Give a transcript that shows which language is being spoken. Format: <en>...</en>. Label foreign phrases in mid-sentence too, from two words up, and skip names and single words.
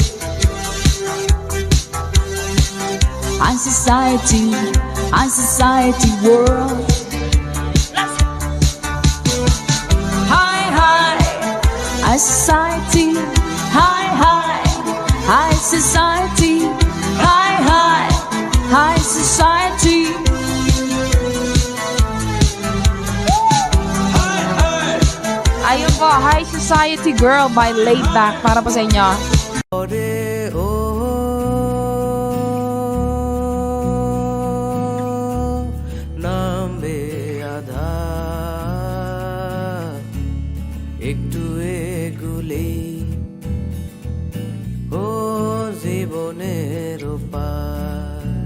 <en>High society world. High society, high society, high society.</en> <tl>Ayun po, High Society Girl by Laid Back. Para po sa inyo.</tl> <bn>পরে ও নামবে আধার একটু এগুলেই ও জীবনের পার</bn>